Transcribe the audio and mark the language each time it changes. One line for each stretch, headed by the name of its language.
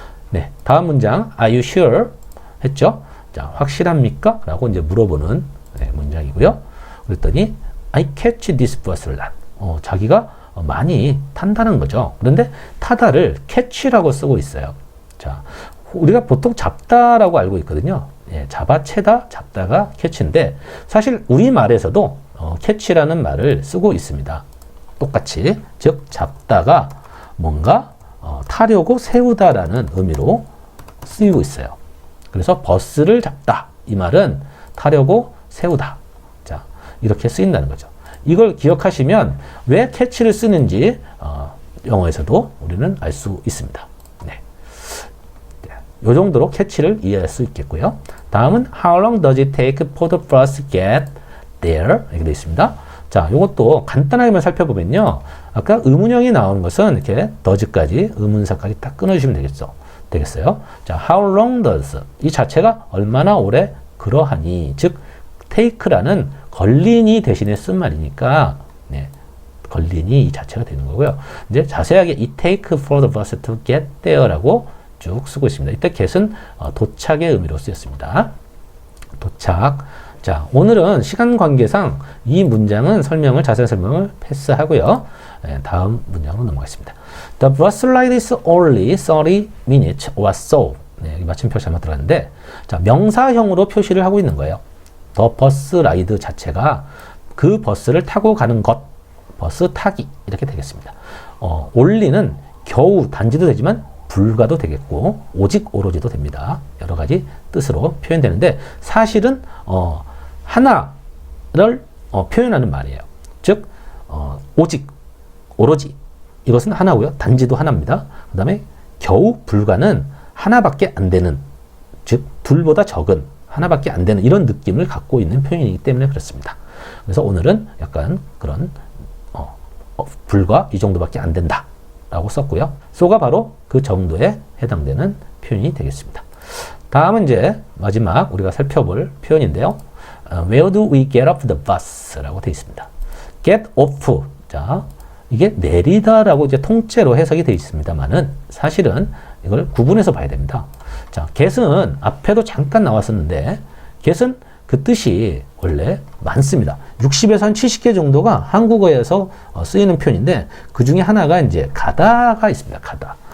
Korean: 네, 다음 문장
English: Are you sure?
Korean: 했죠? 자, 확실합니까? 라고 이제 물어보는 문장이고요. 그랬더니
English: I catch this bus a lot.
Korean: 자기가 많이 탄다는 거죠. 그런데 타다를 catch라고 쓰고 있어요. 자, 우리가 보통 잡다라고 알고 있거든요. 예, 잡아채다, 잡다가 catch인데 사실 우리말에서도 catch라는 말을 쓰고 있습니다. 똑같이. 즉, 잡다가 뭔가 타려고 세우다라는 의미로 쓰이고 있어요. 그래서 버스를 잡다. 이 말은 타려고 세우다. 자, 이렇게 쓰인다는 거죠. 이걸 기억하시면 왜 catch를 쓰는지 영어에서도 우리는 알 수 있습니다. 네. 이 정도로 catch를 이해할 수 있겠고요. 다음은
English: How long does it take for the bus to get there?
Korean: 이렇게 되어 있습니다. 자, 이것도 간단하게만 살펴보면요. 아까 의문형이 나오는 것은 이렇게 does까지 의문사까지 딱 끊어주시면 되겠어요. 자,
English: how long does
Korean: 이 자체가 얼마나 오래 그러하니, 즉 take라는 걸린이 대신에 쓴 말이니까 네, 걸린이 이 자체가 되는 거고요. 이제 자세하게
English: it take for the bus to get there라고
Korean: 쭉 쓰고 있습니다. 이때 get은 도착의 의미로 쓰였습니다. 도착. 자, 오늘은 시간 관계상 이 문장은 자세한 설명을 패스하고요. 네, 다음 문장으로 넘어가겠습니다.
English: The bus ride is only 30 minutes or so.
Korean: 네, 여기 마침표 잘못 들어갔는데, 자, 명사형으로 표시를 하고 있는 거예요.
English: The bus ride
Korean: 자체가 그 버스를 타고 가는 것, 버스 타기 이렇게 되겠습니다. only는 겨우 단지도 되지만 불가도 되겠고 오직 오로지도 됩니다. 여러 가지 뜻으로 표현되는데 사실은 하나를 표현하는 말이에요. 즉 오직, 오로지 이것은 하나고요. 단지도 하나입니다. 그 다음에 겨우 불가는 하나밖에 안 되는, 즉 둘보다 적은 하나밖에 안 되는 이런 느낌을 갖고 있는 표현이기 때문에 그렇습니다. 그래서 오늘은 약간 그런 불과 이 정도밖에 안 된다 라고 썼고요. so가 바로 그 정도에 해당되는 표현이 되겠습니다. 다음은 이제 마지막 우리가 살펴볼 표현인데요.
English: Where do we get off the bus?
Korean: 라고 되어 있습니다. get off. 자, 이게 내리다라고 이제 통째로 해석이 되어 있습니다만은 사실은 이걸 구분해서 봐야 됩니다. 자, get은 앞에도 잠깐 나왔었는데 get은 그 뜻이 원래 많습니다. 60에서 한 70개 정도가 한국어에서 쓰이는 표현인데 그 중에 하나가 이제 가다가 있습니다. 가다.